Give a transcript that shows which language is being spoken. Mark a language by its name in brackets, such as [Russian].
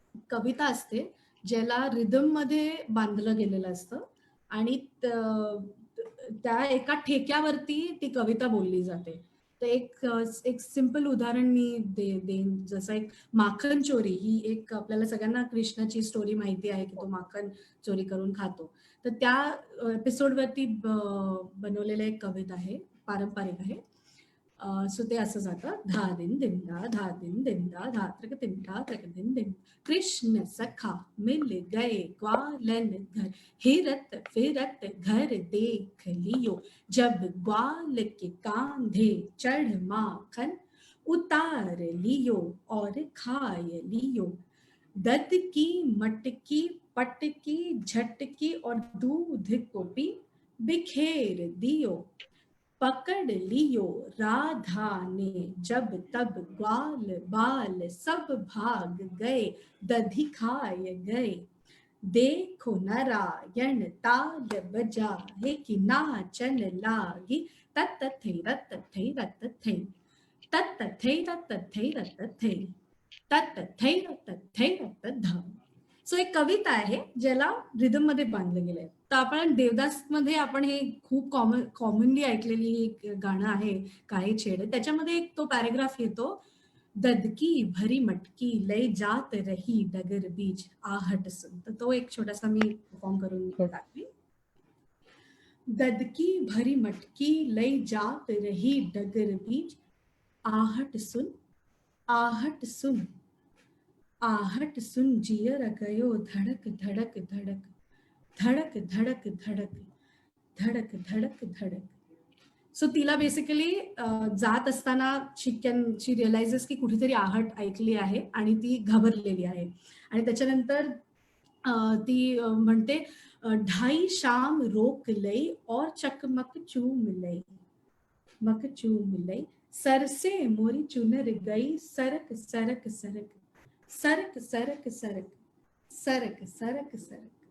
[Marathi] कविता असते, ज्याला रिदममध्ये बांधलं गेलेलं असतं आणि त्या एका ठेक्यावरती ती कविता बोलली जाते. तर एक सिंपल उदाहरण मी देईन. जसं एक माखन चोरी ही एक आपल्याला सगळ्यांना कृष्णाची स्टोरी माहिती आहे, की तो माखन चोरी करून खातो. तर त्या एपिसोडवरती बनवलेलं एक कविता आहे, पारंपरिक आहे. सो ते असं जातं, [Hindi] धा दिन दिंदा धा दिन दिंदा धा त्रक दिंदा त्रक दिन दिन, कृष्ण सखा मिल गए ग्वालन घर, हिरत फिरत घर देख लियो, जब ग्वाल के कांधे चढ़ माखन, उतार लियो और खाय लियो, दद की मटकी पटकी झटकी और दूध को भी बिखेर दियो, पकड़ लियो राधा ने जब तब ग्वाल बाल सब भाग गए, दधी खाए गए, देखो नारायण ताल बजाए कि नाचन लागी, तत थे रत थे रत थे, तत थे रत थे रत थे, तत थे रत थे रत ध. [Marathi] सो एक कविता आहे ज्याला रिदम मध्ये बांधलं गेलंय. तर आपण देवदास मध्ये आपण हे खूप कॉमनली ऐकलेली एक गाणं आहे, "काहे छेड", त्याच्यामध्ये एक तो पॅराग्राफ येतो, [Hindi] "ददकी भरी मटकी लय जात रही डगर बीच आहट सुन". [Marathi] तर तो एक छोटासा मी परफॉर्म करून [English] येस. [Marathi] दाखवी. [Hindi] ददकी भरी मटकी लय जात रही डगर बीच आहट सुन, आहट सुन, आहट सुन जियर गयो धड़क धड़क धड़क, धड़क धड़क धड़क, धड़क धड़क धड़क. [Marathi] सो तिला बेसिकली जात असताना [English] she realizes [Marathi] की कुठेतरी आहट ऐकली आहे आणि ती घाबरलेली आहे. आणि त्याच्यानंतर ती म्हणते, [Hindi] ढाई शाम रोक लई और चकमक चूम लई, मक चूम लई, सर से मोरी चुनर गई, सरक सरक सरक, सरक सरक सरक, सरक सरक सरक.